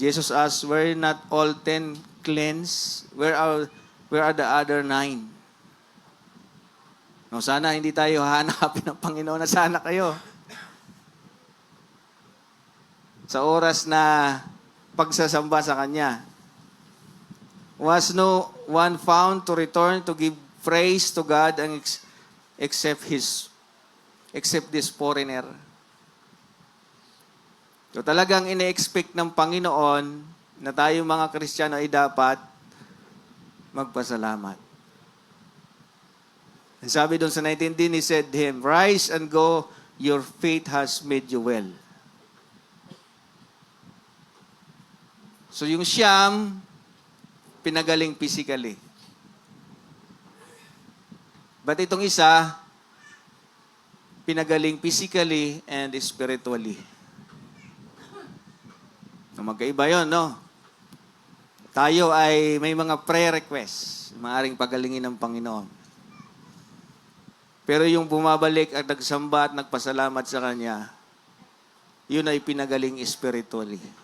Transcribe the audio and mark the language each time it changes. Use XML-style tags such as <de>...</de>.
<en>Jesus asked, were not all 10 cleansed? Where are the other 9?</en> <tl>No, sana hindi tayo hahanapin ng Panginoon na sana kayo. Sa oras na pagsasamba sa Kanya.</tl> <en>Was no one found to return to give praise to God and except this foreigner.</en> <tl>So talagang ine-expect ng Panginoon na tayo mga Kristiyano ay dapat magpasalamat.</tl> <en>And</en> <tl>sabi doon sa</tl> <en>19, He said to him, rise and go, your faith has made you well.</en> <tl>So yung siyam, pinagaling physically.</tl> <en>But</en> <tl>itong isa, pinagaling</tl> <en>physically and spiritually.</en> <tl>Magkaiba yun, no? Tayo ay may mga</tl> <en>prayer requests,</en> <tl>maaaring pagalingin ng Panginoon. Pero yung bumabalik at nagsamba at nagpasalamat sa Kanya, yun ay pinagaling spiritually.</tl>